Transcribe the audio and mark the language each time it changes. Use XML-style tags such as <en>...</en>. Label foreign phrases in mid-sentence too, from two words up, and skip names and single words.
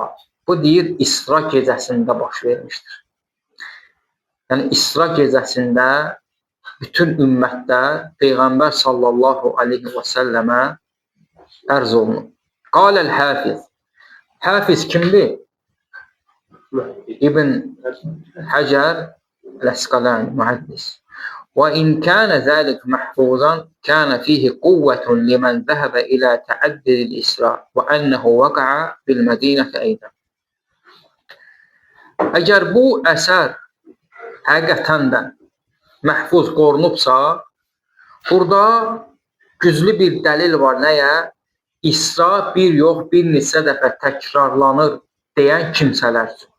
<az>Bu deyir, İsra gecəsində baş vermişdir. Yəni, İsra gecəsində bütün ümmətlər Peyğəmbər</az> <ar>صلى الله عليه وسلم</ar> <az>ərz olunur.</az> <ar>قال الحافظ.</ar> <az>Həfiz kimdir? İbn Həcər Əl-Əsqalani, mühəddis.</az> <ar>وإن كان ذلك محفوظا كان فيه قوة لمن ذهب إلى تعدد الإسراء وأنه وقع بالمدينة أيضا.</ar> <az>Əgər bu əsər həqiqətən də məhfuz qorunubsa, burada güclü bir dəlil var nəyə? İsra bir yox, bir neçə dəfə təkrarlanır deyən kimsələr.</az>